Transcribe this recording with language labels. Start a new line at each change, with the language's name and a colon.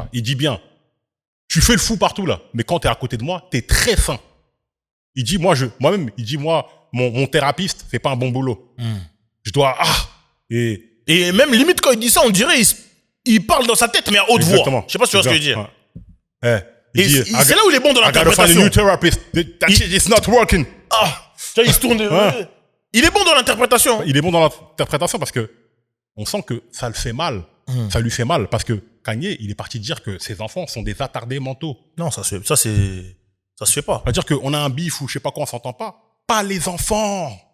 French: Il dit bien, tu fais le fou partout, là. Mais quand t'es à côté de moi, t'es très fin. Il dit, moi-même, mon thérapeute fait pas un bon boulot. Je dois, Et même, limite, quand il dit ça, on dirait, il parle dans sa tête, mais à haute voix. Je sais pas si tu vois ce que je veux dire. Ouais. C'est là où il est bon dans l'interprétation.
English: I gotta find a new therapist. That shit is not working.
French: Tu vois, il se tourne. Il est bon dans l'interprétation. Il est bon dans l'interprétation parce que on sent que ça le fait mal. Ça lui fait mal parce que Kanye, il est parti dire que ses enfants sont des attardés mentaux. Non, ça se fait pas. C'est-à-dire qu'on a un bif ou je sais pas quoi, on s'entend pas. Pas les enfants.